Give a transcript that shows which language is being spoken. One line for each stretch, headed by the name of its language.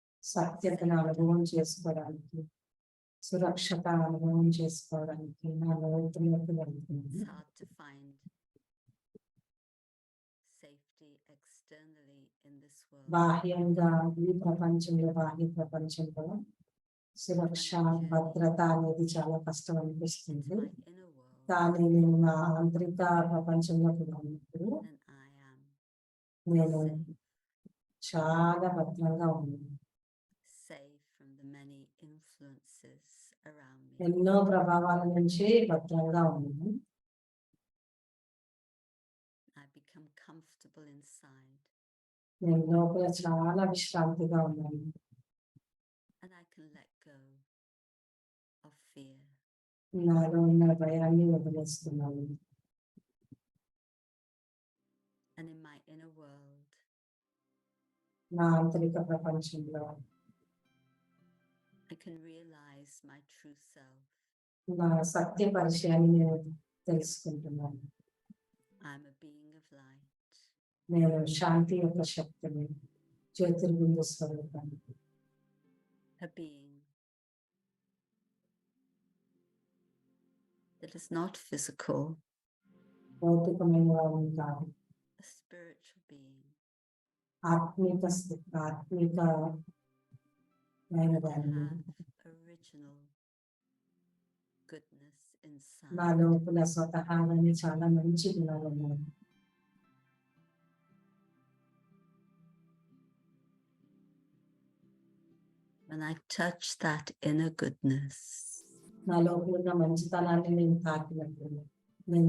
Telugu: సత్యతను అనుభవం చేసుకోవడానికి, సురక్షత అనుభవం చేసుకోవడానికి నా లోతులోకి వెళ్తుంది.
English: It's hard to find safety externally in this world.
Telugu: బాహ్యంగా ఈ ప్రపంచంలో, బాహ్య ప్రపంచంలో సురక్ష, భద్రత అనేది చాలా కష్టం అనిపిస్తుంది.
English: My inner world,
Telugu: కానీ నేను నా ఆంతరిక ప్రపంచంలోకి వెళ్ళినప్పుడు
English: then I am
Telugu: నేను
English: safe,
Telugu: చాలా భద్రంగా ఉన్నాను.
English: safe from the many influences around me.
Telugu: ఎన్నో ప్రభావాల నుంచి భద్రంగా ఉన్నాను.
English: I become comfortable inside,
Telugu: నేను లోపల చాలా విశ్రాంతిగా ఉన్నాను.
English: and I can let go of fear.
Telugu: నాలో ఉన్న భయాన్ని వదిలేస్తున్నాను.
English: And in my inner world,
Telugu: నా ఆంతరిక ప్రపంచంలో
English: I can realize my true self.
Telugu: నా సత్య పరిచయాన్ని నేను తెలుసుకుంటున్నాను.
English: I'm a being of light,
Telugu: నేను శాంతి యొక్క శక్తిని, జ్యోతిర్బిందు స్వరూపాన్ని,
English: a being that is not physical,
Telugu: భౌతికమైన వాడిని కాదు,
English: a spiritual being.
Telugu: ఆత్మిక ఆత్మికమైన
English: I
Telugu: దాన్ని.
English: have original goodness
Telugu: నా
English: inside.
Telugu: లోపల స్వతహాగానే చాలా మంచి గుణాలు ఉన్నాయి.
English: When I touch that inner goodness,
Telugu: నా లోపల ఉన్న మంచితనాన్ని నేను తాకినప్పుడు, నేను